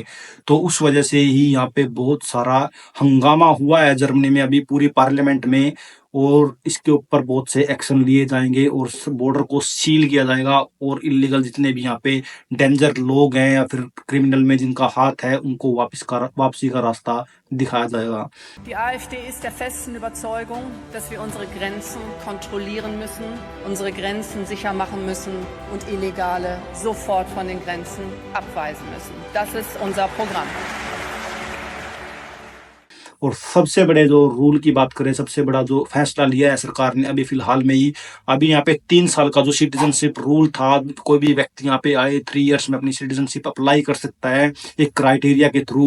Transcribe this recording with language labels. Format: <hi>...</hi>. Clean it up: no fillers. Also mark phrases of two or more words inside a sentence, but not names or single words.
<hi>तो उस वजह से ही यहाँ पे बहुत सारा हंगामा हुआ है जर्मनी में अभी पूरी पार्लियामेंट में, और इसके ऊपर बहुत से एक्शन लिए जाएंगे, और बॉर्डर को सील किया जाएगा, और इलीगल जितने भी यहाँ पे डेंजर लोग हैं या फिर क्रिमिनल में जिनका हाथ है, उनको वापसी का रास्ता दिखाया जाएगा।</hi> <de>Die AfD ist der festen Überzeugung, dass wir unsere Grenzen kontrollieren müssen, unsere Grenzen sicher machen müssen und Illegale sofort von den Grenzen abweisen müssen. Das ist unser Programm.</de> <hi>और सबसे बड़े जो रूल की बात करें, सबसे बड़ा जो फैसला लिया है सरकार ने अभी फिलहाल में ही, अभी यहाँ पे 3 साल का जो</hi> <en>citizenship rule</en> <hi>था, कोई भी व्यक्ति यहाँ पे आए 3 इयर्स में अपनी सिटीजनशिप अप्लाई कर सकता है एक क्राइटेरिया के थ्रू।</hi>